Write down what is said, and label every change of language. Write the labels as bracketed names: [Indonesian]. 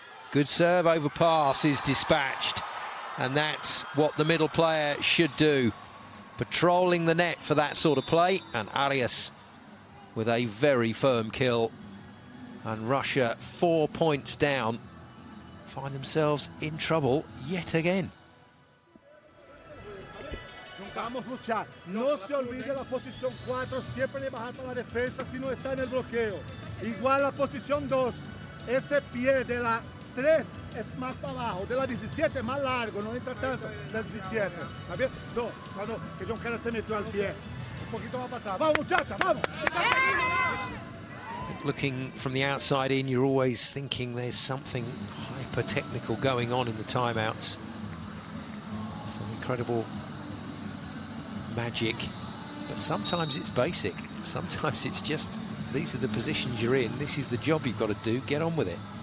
[English] Good serve over pass is dispatched. And that's what the middle player should do. Patrolling the net for that sort of play. And Arias with a very firm kill. And Russia 4 points down. Find themselves in trouble yet again. [Spanish] Vamos a luchar. No se olvide la posición 4, siempre de bajar para la defensa si no está en el bloqueo. Igual la posición 2, ese pie de la 3 es más para abajo, de la 17 más largo, no entra tanto del 17. ¿Está bien? No, cuando que John Kerr se metió al pie, un poquito más para atrás. Vamos muchacha, vamos. [English] Looking from the outside in, you're always thinking there's something hyper-technical going on in the timeouts. Some incredible magic, but sometimes it's basic. Sometimes it's just, these are the positions you're in, this is the job you've got to do, get on with it.